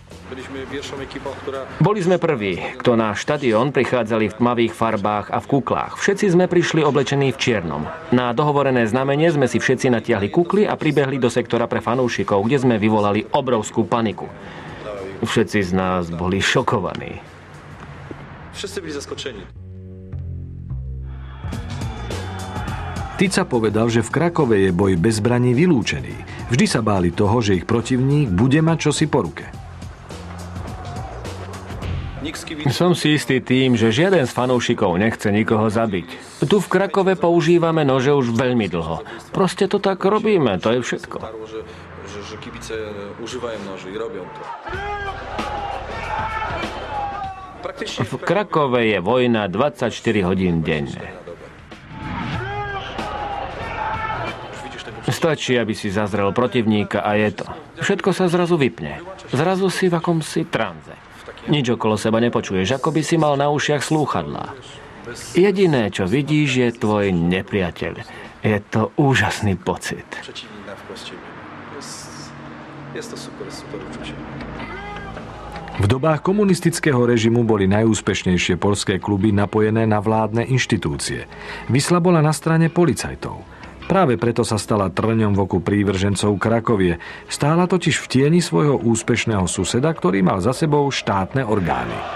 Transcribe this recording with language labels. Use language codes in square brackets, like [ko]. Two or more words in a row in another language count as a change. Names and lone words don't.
[sk] Boli sme prví, kto na štadión prichádzali v tmavých farbách a v kuklách. Všetci sme prišli oblečení v čiernom. Na dohovorené znamenie sme si všetci natiahli kukly a pribehli do sektora pre fanúšikov, kde sme vyvolali obrovskú paniku. Všetci z nás boli šokovaní. [pl] Wszyscy byli zaskoczeni. [sk] Tica povedal, že v Krakove je boj bez zbraní vylúčený. Vždy sa báli toho, že ich protivník bude mať čosi po ruke. Som si istý tým, že žiaden z fanúšikov nechce nikoho zabiť. Tu v Krakove používame nože už veľmi dlho. Proste to tak robíme, to je všetko. [pl] Że kibice używają noży i robią to. [sk] V Krakove je vojna 24 hodín denne. Stačí, aby si zazrel protivníka a je to. Všetko sa zrazu vypne. Zrazu si v akomsi tranze. Nič okolo seba nepočuješ, ako by si mal na ušiach slúchadlá. Jediné, čo vidíš, je tvoj nepriateľ. Je to úžasný pocit. [pl] Jest to super uczucie. [sk] V dobách komunistického režimu boli najúspešnejšie poľské kluby napojené na vládne inštitúcie. Wisla bola na strane policajtov. Práve preto sa stala trňom v oku prívržencov Krakovie. Stála totiž v tieni svojho úspešného suseda, ktorý mal za sebou štátne orgány.